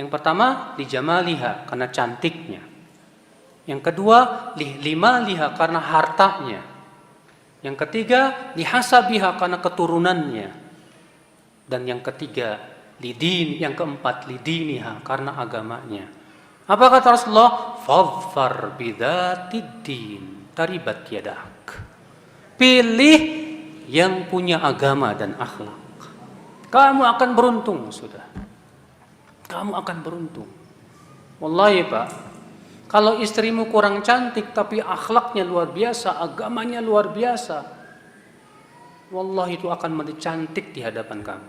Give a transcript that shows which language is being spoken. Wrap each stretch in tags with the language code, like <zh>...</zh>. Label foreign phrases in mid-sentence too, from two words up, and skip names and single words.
<id>Yang pertama</id> <ar>لجمالها,</ar> <id>karena cantiknya. Yang kedua</id> <ar>لمالها,</ar> <id>karena hartanya. Yang ketiga</id> <ar>لحسبها,</ar> <id>karena keturunannya. Dan yang ketiga lidin, yang keempat lidiniha, karena agamanya. Apa kata Rasulullah?</id> <ar>فاظفر بذات الدين تربت يداك.</ar> <id>Pilih yang punya agama dan akhlak. Kamu akan beruntung, sudah. Kamu akan beruntung. Wallahi Pak, kalau istrimu kurang cantik tapi akhlaknya luar biasa, agamanya luar biasa, wallahi itu akan menjadi cantik di hadapan kamu.</id>